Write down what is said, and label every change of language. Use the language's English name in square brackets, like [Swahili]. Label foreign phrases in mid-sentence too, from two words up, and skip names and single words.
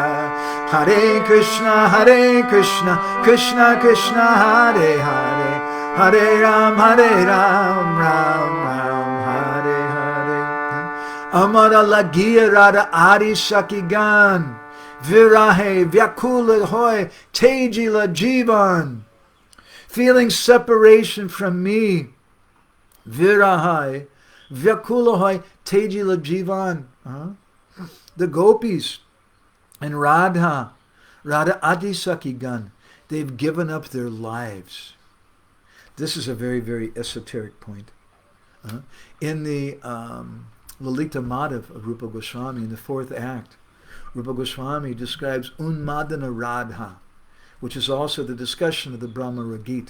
[Bangla] Hare Krishna, Krishna Krishna, Hare Hare, Hare Ram, Ram Ram, Hare Hare. আমার লাগিয়া রাধা আদি সখীগণ, বিরহে ব্যাকুল হয় তেজিল জীবন. [English] Feeling separation from me, [Bangla] বিরহে ব্যাকুল হয় তেজিল জীবন. [English] The gopis and [Bangla] রাধা আদি সখীগণ, [English] they've given up their lives. This is a very, very esoteric point. In the Lalita Madhav of Rupa Goswami, in the 4th act, Rupa Goswami describes Unmadana Radha, which is also the discussion of the Bhramara-gītā.